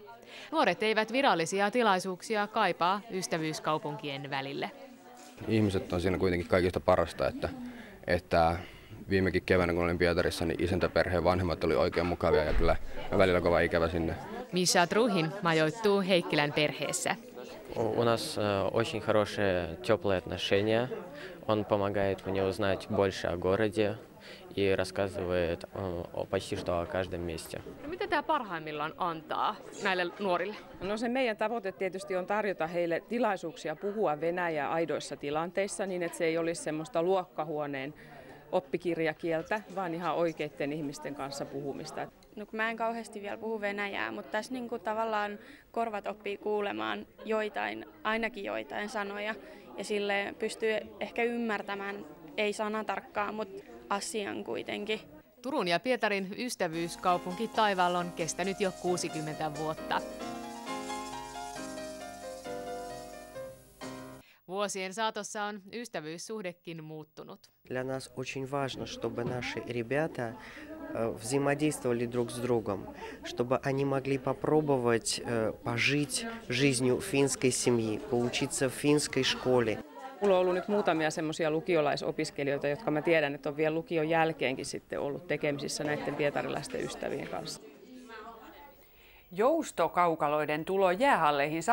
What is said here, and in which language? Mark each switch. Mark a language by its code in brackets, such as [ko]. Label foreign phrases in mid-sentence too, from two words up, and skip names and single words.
[fi] Nuoret eivät virallisia tilaisuuksia kaipaa ystävyyskaupunkien välille. Ihmiset on siinä kuitenkin kaikista parasta, että viimekin keväänä kun olin Pietarissa, niin isäntäperheen vanhemmat oli oikein mukavia ja kyllä välillä kova ikävä sinne. Misha Truhin majoittuu Heikkilän perheessä. [ru] У нас очень хорошие, теплые отношения. Он помогает мне узнать больше о городе и рассказывает почти что о каждом месте. [fi] No, mitä tämä parhaimmillaan antaa näille nuorille? No se meidän tavoite tietysti on tarjota heille tilaisuuksia puhua venäjää aidoissa tilanteissa niin, että se ei olisi semmoista luokkahuoneen oppikirjakieltä, vaan ihan oikeiden ihmisten kanssa puhumista. No, kun mä en kauheasti vielä puhu venäjää, mutta tässä niinku tavallaan korvat oppii kuulemaan ainakin joitain sanoja ja sille pystyy ehkä ymmärtämään, ei sanatarkkaan, mutta asian kuitenkin. Turun ja Pietarin ystävyyskaupunki taivaalla on kestänyt jo 60 vuotta. Vuosien saatossa on ystävyyssuhdekin muuttunut. [ru] Для нас очень важно, чтобы наши ребята взаимодействовали друг с другом, чтобы они могли попробовать пожить жизнью финской семьи, поучиться в финской школе. [fi] Mulla on ollut nyt muutamia semmoisia lukiolaisopiskelijoita, jotka mä tiedän, että on vielä lukion jälkeenkin sitten ollut tekemisissä näiden pietarilaisten ystävien kanssa. Joustokaukaloiden tulo jäähalleihin